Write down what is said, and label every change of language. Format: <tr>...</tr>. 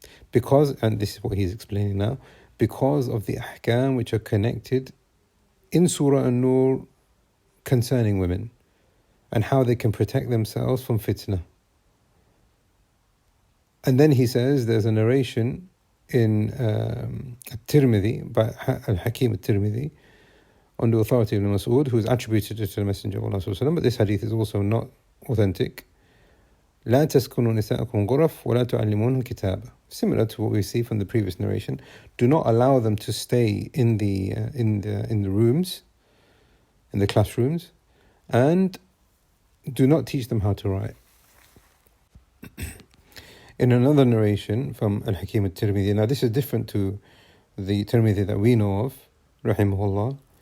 <en>Because, and this is what he's explaining now, because of the ahkam which are connected in Surah An-Nur concerning women, and how they can protect themselves from fitna. And then he says there's a narration in At-Tirmidhi, by Al-Hakim At-Tirmidhi, on the authority of Ibn Mas'ud, who is attributed to the Messenger of Allah sallallahu alaihi wasallam, but this hadith is also not authentic.</en> <ar>لا تسكنوا نساءكم غرف ولا تعلموهن الكتابة.</ar> <en>Similar to what we see from the previous narration, do not allow them to stay in the rooms, in the classrooms, and do not teach them how to write. In another narration from Al-Hakim At-Tirmidhi, now this is different to the Tirmidhi that we know of, rahimahullah.</en>